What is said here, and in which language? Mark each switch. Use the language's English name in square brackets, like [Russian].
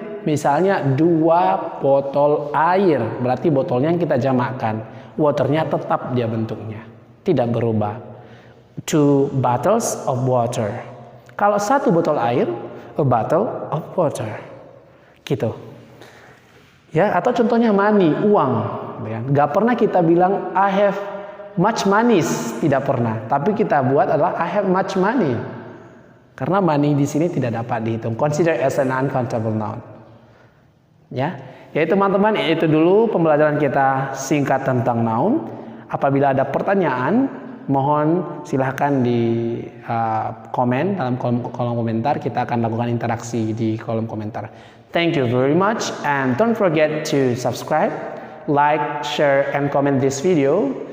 [Indonesian] Misalnya 2 botol air, berarti botolnya yang kita jamakkan. Waternya tetap dia bentuknya, tidak berubah. [English] 2 bottles of water. [Indonesian] Kalau 1 botol air, [English] a bottle of water. [Indonesian] Gitu. Ya, atau contohnya money, uang. Ya. Gak pernah kita bilang [English] I have much money, [Indonesian] tidak pernah. Tapi kita buat adalah [English] I have much money. [Indonesian] Karena money di sini tidak dapat dihitung. [English] Consider as an uncountable noun. [Indonesian] Ya, teman-teman, itu dulu pembelajaran kita singkat tentang noun. Apabila ada pertanyaan, mohon silahkan di komen dalam kolom komentar. Kita akan lakukan interaksi di kolom komentar. [English] Thank you very much, and don't forget to subscribe, like, share, and comment this video.